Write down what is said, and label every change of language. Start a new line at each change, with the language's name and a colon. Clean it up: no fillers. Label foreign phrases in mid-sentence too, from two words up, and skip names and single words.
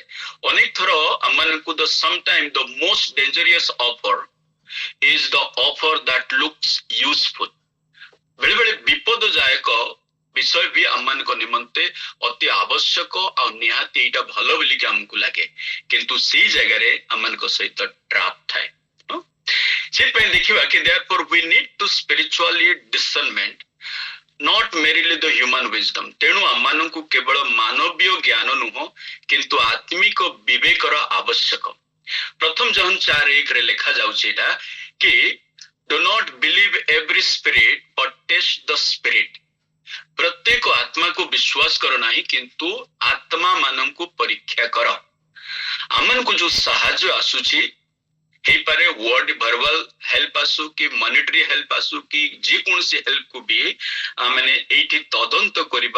Odia: ଅନେକ ଥର ଆମମାନଙ୍କୁ
English: sometime the most dangerous offer is the offer that looks useful.
Odia: ବେଳେ ବେଳେ ବିପଦଦାୟକ ବିଷୟ ବି ଆମମାନଙ୍କ ନିମନ୍ତେ ଅତି ଆବଶ୍ୟକ ଆଉ ନିହାତି ଏଇଟା ଭଲ ବୋଲିକି ଆମକୁ ଲାଗେ, କିନ୍ତୁ ସେଇ ଜାଗାରେ ଆମମାନଙ୍କ ସହିତ ଟ୍ରାପ୍ ଥାଏ। ସେଥିପାଇଁ ଦେଖିବା କି
English: therefore we need to spiritually discernment, not merely the human wisdom।
Odia: ତେଣୁ ଆମମାନଙ୍କୁ କେବଳ ମାନବୀୟ ଜ୍ଞାନ ନୁହଁ କିନ୍ତୁ ଆତ୍ମିକ ବିବେକର ଆବଶ୍ୟକ।
English: ପ୍ରଥମ ଜହନ 4:1
Odia: ଲେଖା ଯାଉଛି ଏଇଟା କି
English: do not believe every spirit but test the spirit।
Odia: ପ୍ରତ୍ୟେକ ଆତ୍ମାକୁ ବିଶ୍ୱାସ କର ନାହିଁ କିନ୍ତୁ ଆତ୍ମା ମାନଙ୍କୁ ପରୀକ୍ଷା କର। ଆମମାନଙ୍କୁ ଯୋଉ ସାହାଯ୍ୟ ଆସୁଛି ହେଇପାରେ
English: word verbal help
Odia: ଆସୁ କି
English: monetary help
Odia: ଆସୁ କି ଯେକୌଣସି ହେଲ୍ପକୁ ବି ମାନେ ଏଇଠି ତଦନ୍ତ କରିବା।